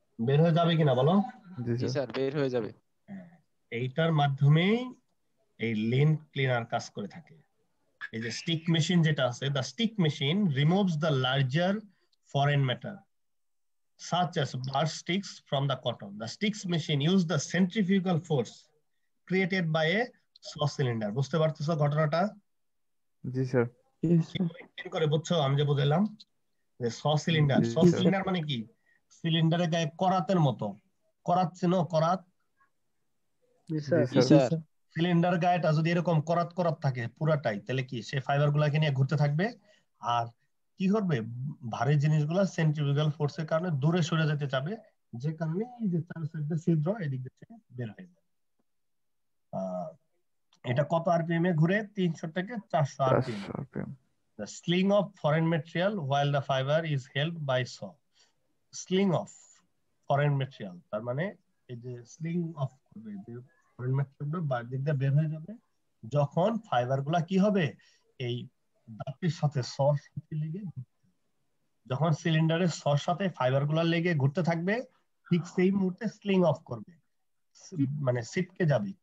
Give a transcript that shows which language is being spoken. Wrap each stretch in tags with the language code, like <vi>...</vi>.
<bn>বের হয়ে যাবে কিনা বলো? জি জি স্যার। স্যার, বের হয়ে যাবে। হ্যাঁ, এইটার মাধ্যমেই এই লিন ক্লিনার কাজ করে থাকে। এই যে</bn> <en>stick machine</en> <bn>যেটা আছে,</bn> <en>The stick machine removes the larger foreign matter such as burst sticks from the cotton. The sticks machine use the centrifugal force created by a saw cylinder.</en> <bn>বুঝতে পারতেছো ঘটনাটা? জি স্যার। কি মেনটেন করে বুঝছো? আমি যে বুঝাইলাম যে স সিলিন্ডার, জি স স্যার। সিলিন্ডার মানে কি? সিলিন্ডারের গায়ে করাতের মতো, করাত চেনো? করাত? জি জি স্যার। জি স্যার। স্যার। সিলিন্ডার গায়েটা যদি এরকম করাত করাত থাকে পুরাটাই, তাহলে কি সে ফাইবার গুলাকে নিয়ে ঘুরতে থাকবে। আর কি করবে? ভারী জিনিসগুলো সেন্ট্রিফিউগাল ফোর্সের কারণে দূরে সরে যেতে চাবে, যে কারণে এই যে চার সাইডে ছিদ্র, এদিক দিয়ে বের হয়ে যাবে। আহ, এটা কত আরপিএম এ ঘুরে? 300 থেকে 400 RPM. 400 RPM।</bn> <en>The sling of foreign material while the fiber is held by saw. Sling of foreign material,</en> <bn>তার মানে এই যে স্লিং অফ করবে, যে ফরেন ম্যাটেরিয়াল বাইরের দিক দিয়ে বের হয়ে যাবে, যখন ফাইবার গুলা কি হবে? এই দাঁতের সাথে সর সাথে লেগে, যখন সিলিন্ডারের সর সাথে ফাইবার গুলা লেগে ঘুরতে থাকবে, ঠিক সেই মুহূর্তে স্লিং অফ করবে, মানে ছিটকে যাবে।</bn>